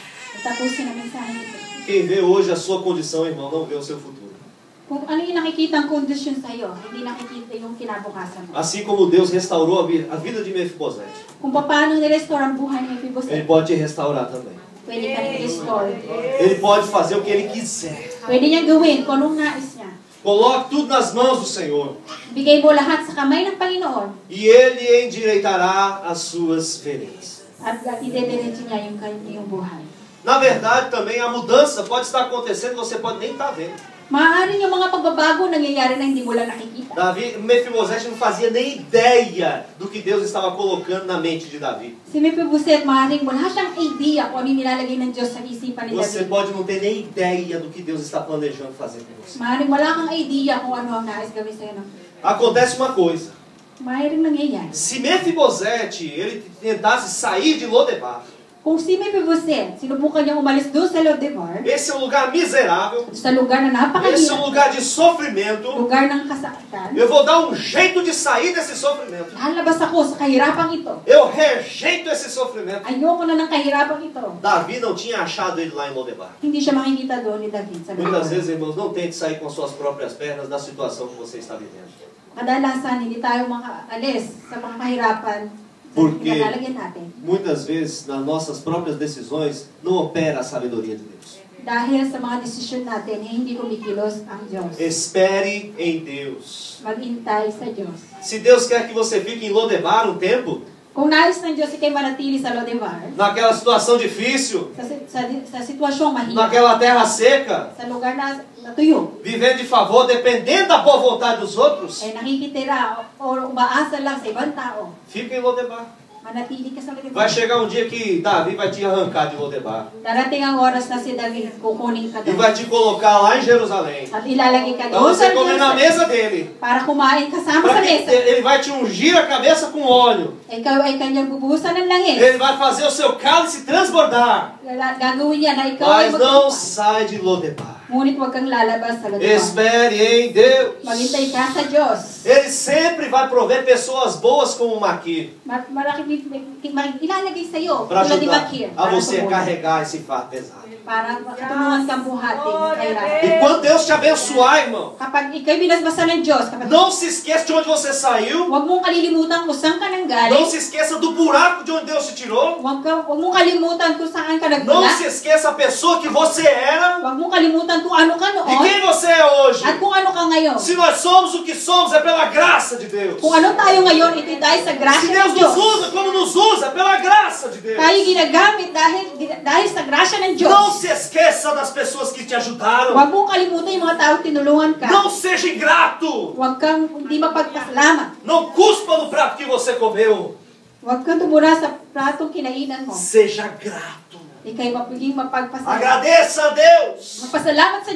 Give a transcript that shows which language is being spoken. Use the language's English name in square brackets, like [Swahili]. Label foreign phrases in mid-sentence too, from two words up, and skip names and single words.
[Filipino] Tapusin ang mensahe nito. [Portuguese] Quem vê hoje a sua condição, irmão, não vê o seu futuro. [Filipino] Kung ano yung nakikita ang condition sa iyo, hindi nakikita yung kinabukasan mo. [Portuguese] Assim como Deus restaurou a vida de Mefibosete, [Filipino] Kung paano nirestore ang buhay ni [Portuguese] Ele [Filipino] Mephibosheth, [Portuguese] pode te restaurar também. [Filipino] pwede ka rin-restore. [Portuguese] Ele pode fazer o que Ele quiser. [Filipino] Pwede niya gawin kung anong nais niya. [Portuguese] Coloque tudo nas mãos do Senhor. [Filipino] Bigay mo lahat sa kamay ng Panginoon [Portuguese] E Ele endireitará as suas veredas. [Filipino] at idediretso niya yung kanyang buhay. [Portuguese] Na verdade, também a mudança pode estar acontecendo, você pode nem estar vendo. [Filipino] Maaaring yung mga pagbabago nangyayari na hindi mo lang nakikita. [Portuguese] Mefibosete não fazia nem ideia do que Deus estava colocando na mente de Davi. [Filipino] Si Mephibosheth, maaaring wala siyang idea kung ano yung nilalagay ng Diyos sa isipan ni [Portuguese] Você [Filipino] David. [Portuguese] pode não ter nem ideia do que Deus está planejando fazer com você. [Filipino] Maaaring wala kang idea kung ano ang nais gawin sa'yo. [Portuguese] Acontece uma coisa. [Filipino] Maaaring nangyayari. [Portuguese] Se Mefibosete ele tentasse sair de Lodebar, [Filipino] Kung si Mephibosheth, sinubukan niyang umalis doon sa Lodebar, [Portuguese] esse é um lugar miserável, [Filipino] sa lugar na [Portuguese] esse é um [Filipino] napakahirap, [Portuguese] lugar de sofrimento. [Filipino] lugar ng kasakitan, [Portuguese] Eu vou dar um jeito de sair desse sofrimento. [Filipino] lalabas ako sa kahirapan ito. [Portuguese] Eu rejeito esse sofrimento. [Filipino] Ayoko na ng kahirapan ito. [Portuguese] Davi não tinha achado ele lá em Lodebar. [Filipino] Hindi siya makikita doon ni David sa lugar. [Portuguese] Muitas vezes, irmãos, não tente sair com suas próprias pernas da situação que você está vivendo. [Filipino] Kadalasan, hindi tayo makaalis sa mga kahirapan sa [Portuguese] Porque [Filipino] nalalagyan natin. [Portuguese] muitas vezes nas nossas próprias decisões não opera a sabedoria de Deus. [Filipino] Dahil sa mga desisyon natin, hindi kumikilos ang Diyos. [Portuguese] Espere em Deus. [Filipino] Maghintay sa Diyos. [Portuguese] Se Deus quer que você fique em Lodebar um tempo, [Filipino] Kung nais ng Diyos ikay manatili sa Lodebar, [Portuguese] naquela situação difícil, [Filipino] sa sitwasyong mahirap, [Portuguese] naquela terra seca, [Filipino] sa lugar na natuyo, [Portuguese] vivendo de favor, dependendo da boa vontade dos outros, [Filipino] ay nakikitira o umaasa lang sa ibang tao, [Portuguese] fica em Lodebar. [Filipino] manatili ka sa Lodebar. [Portuguese] Vai chegar um dia que Davi vai te arrancar de Lodebar [Filipino] Darating ang oras na si David kukunin ka [Portuguese] e vai [Filipino] doon. [Portuguese] te colocar lá em Jerusalém [Filipino] At ilalagay ka [Portuguese] para [Filipino] doon [Portuguese] você [Filipino] sa [Portuguese] comer na [Filipino] Jerusalem [Portuguese] mesa dele. [Filipino] para kumain kasama [Portuguese] Pra [Filipino] sa [Portuguese] que [Filipino] mesa. [Portuguese] ele vai te ungir a cabeça com óleo. [Filipino] Ikaw ay kanyang bubuhusan ng langis. [Portuguese] Ele vai fazer o seu cálice transbordar. [Filipino] Gagawin niya na ikaw ay [Portuguese] Mas não [Filipino] magpapay. [Portuguese] sai de Lodebar. [Filipino] Ngunit huwag kang lalabas sa Lodebar. [Portuguese] Espere em Deus. [Filipino] Maghintay ka sa Diyos. [Portuguese] Ele sempre vai prover pessoas boas como Maquir [Filipino] Ilalagay sa iyo, [Portuguese] para [Filipino] tulad ni [Portuguese] ajudar [Filipino] Makir, [Portuguese] a você [Filipino] tumulong. [Portuguese] carregar esse fardo pesado. [Filipino] Para matulungan kang buhatin ng kahirapan. [Portuguese] E quando Deus te abençoar, irmão, [Filipino] Kapag ikaw'y binasbasan ng Diyos, kapag [Portuguese] não se esqueça de onde você saiu. [Filipino] huwag mong kalilimutan kung saan ka [Portuguese] Não [Filipino] nanggaling. [Portuguese] se esqueça do buraco de onde Deus te tirou. [Filipino] Huwag mong kalimutan kung saan ka [Portuguese] Não [Filipino] nagmula. [Portuguese] se esqueça a pessoa que você era [Filipino] Huwag mong kalimutan kung ano ka [Portuguese] e [Filipino] noon [Portuguese] quem você é hoje. [Filipino] at kung ano ka ngayon. [Portuguese] Se nós somos o que somos, é pela graça de Deus. [Filipino] Kung ano tayo ngayon, ito'y dahil sa [Portuguese] Se [Filipino] grasya [Portuguese] Deus [Filipino] ng Diyos. [Portuguese] nos usa como nos usa, é pela graça de Deus. [Filipino] Tayo ginagamit dahil sa grasya ng [Portuguese] Não [Filipino] Diyos. [Portuguese] se esqueça das pessoas que te ajudaram. [Filipino] Huwag mong kalimutan yung mga tao tinulungan ka. [Portuguese] Não seja ingrato. [Filipino] Huwag kang hindi mapagpasalamat. [Portuguese] Não cuspa no prato que você comeu. [Filipino] Huwag kang tumura sa pratong kinainan mo. [Portuguese] Seja grato. [Filipino] Ika'y mapaging mapagpasalamat. [Portuguese] Agradeça a Deus. [Filipino] Magpasalamat sa